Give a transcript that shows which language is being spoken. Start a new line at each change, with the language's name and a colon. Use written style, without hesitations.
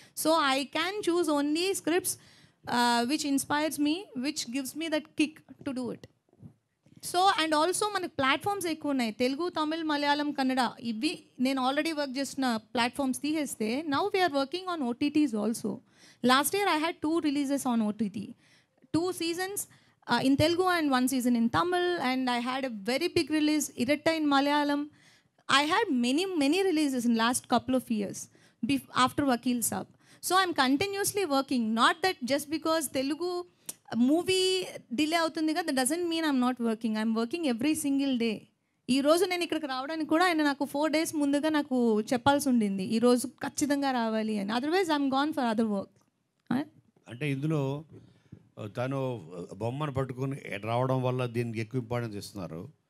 English: So I can choose only scripts which inspires me, which gives me that kick to do it.
Telugu: So and also మనకు platforms ఎక్కువ ఉన్నాయి, తెలుగు, తమిళ్, మలయాళం, కన్నడ. ఇవి నేను already work చేసిన platforms తీసేస్తే
English: Now we're working on OTTs also. Last year I had 2 releases on OTT, 2 seasons in Telugu and 1 season in Tamil, and I had a very big release, Iratta in Malayalam. I had many releases in last couple of years after Vakil Saab. So I'm continuously working, not that just because Telugu movie
Telugu: delay avutundi kada,
English: that doesn't mean I'm not working. I'm working every single day.
Telugu: ఈ రోజు నేను ఇక్కడికి రావడానికి కూడా ఆయన నాకు 4 days ముందుగా నాకు చెప్పాల్సి ఉండింది, ఈరోజు ఖచ్చితంగా రావాలి అని.
English: Otherwise I'm gone for other work.
Telugu: అంటే ఇందులో తను బొమ్మను పట్టుకుని రావడం వల్ల దీనికి ఎక్కువ ఇంపార్టెన్స్ ఇస్తున్నారు.